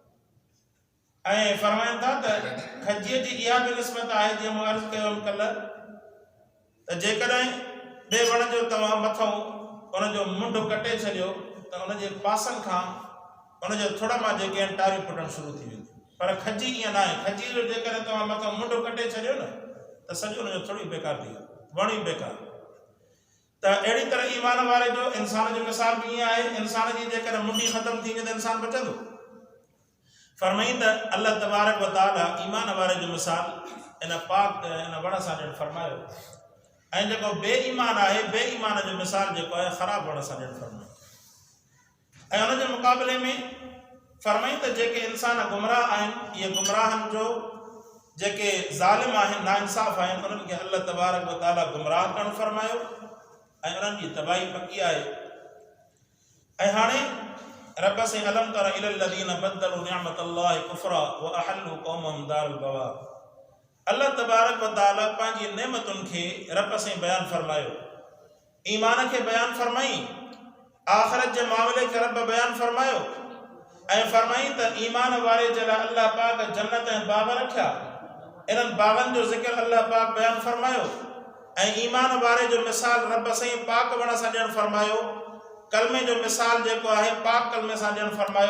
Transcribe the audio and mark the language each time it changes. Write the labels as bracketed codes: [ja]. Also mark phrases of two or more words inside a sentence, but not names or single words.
[sd] ऐं फरमाइनि था त खजीअ जी इहा बि निस्बत आहे, जीअं मूं अर्ज़ु कयो कल्ह, त जेकॾहिं ॿिए वण जो तव्हां मथां उनजो मुंडु कटे छॾियो त उनजे पासनि खां उनजे थुड़ मां जेके आहिनि टारियूं फुटणु शुरू थी वेंदियूं। पर खजी ईअं न आहे। खजी जो जेकॾहिं तव्हां मथां मुंडु कटे छॾियो न त सॼो उनजो थुड़ ई बेकार थी वियो, वण ई बेकार। त अहिड़ी तरह ईमान वारे जो इंसान जो मिसाल बि ईअं आहे। इंसान जी जेकॾहिं मुंडी ख़तमु थी वञे त इंसानु बचंदो। फरमाई त [ar] الله تبارك وتعالى [sd] ईमान वारे जो मिसाल इन पाक इन वण सां ॾियणु फरमायो। ऐं जेको बेईमान आहे, बेईमान जो मिसाल जेको आहे ख़राब वण सां ॾियणु फरमायो। ऐं उनजे मुक़ाबले में फरमाई त जेके इंसान गुमराह आहिनि, इहे गुमराहनि जो जेके ज़ालिम आहिनि, नाइंसाफ़ आहिनि, उन्हनि खे [ar] الله تبارك وتعالى [sd] गुमराह करणु फरमायो ऐं उन्हनि जी तबाही पकी आहे। [ar] ऐं हाणे रब साईं ألم تر إلى الذين بدلوا نعمة الله كفرا وأحلوا قومهم دار البوار. [sd] अल्लाह तबारक व तआला पंहिंजी नेमतुनि खे रब साईं बयानु फरमायो, ईमान खे बयानु फरमाई, आख़िरत जे मामले खे रब बयानु फरमायो ऐं फरमाई त ईमान वारे जे लाइ अल्लाह पाक जन्नत ऐं बाग़ रखिया। इन्हनि बाग़नि जो ज़िक्र अल्लाह पाक बयानु फरमायो ऐं ईमान वारे जो मिसाल रब साईं पाक वण सां ॾियणु फरमायो, कलमे जो मिसाल जेको आहे पाक कलमे सां ॾियणु फरमायो।